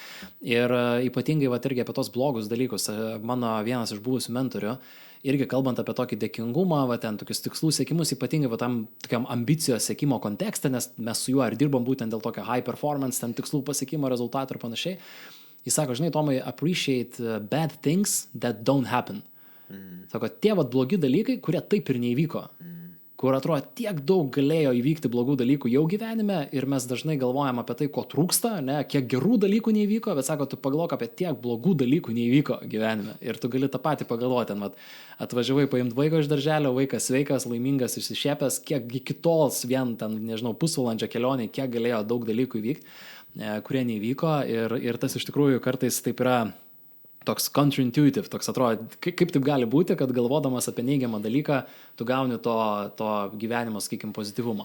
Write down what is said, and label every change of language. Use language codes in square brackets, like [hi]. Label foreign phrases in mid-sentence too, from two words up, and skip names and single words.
[lt] Ir ypatingai irgi apie tos blogus dalykus. Mano vienas iš buvusių mentorių, irgi kalbant apie tokį dėkingumą, ten tokius tikslų siekimus, ypatingai tam tokiam ambicijos siekimo kontekste, nes mes su juo ir dirbam būtent dėl tokio [en] high performance, [lt] ten tikslų pasiekimo, rezultatų ir panašiai. Jis sako, žinai, Tomai, [en] appreciate bad things that don't happen. [lt] Sako, tie blogi dalykai, kurie taip ir neįvyko. Kur atrodo tiek daug galėjo įvykti blogų dalykų jau gyvenime ir mes dažnai galvojam apie tai, ko trūksta, ne, kiek gerų dalykų neįvyko, bet sako, tu pagalvok apie tiek blogų dalykų neįvyko gyvenime ir tu gali tą patį pagalvoti, atvažiavai paimti vaiko iš darželio, vaikas sveikas, laimingas, išsišėpęs, kiek iki tol vien ten, nežinau, pusvalandžio kelionė, kiek galėjo daug dalykų įvykti, kurie neįvyko ir tas iš tikrųjų kartais taip yra toks counterintuitive, toks atrodo, kaip taip gali būti, kad galvodamas apie neigiamą dalyką, tu gauni to gyvenimo, sakykim, pozityvumo.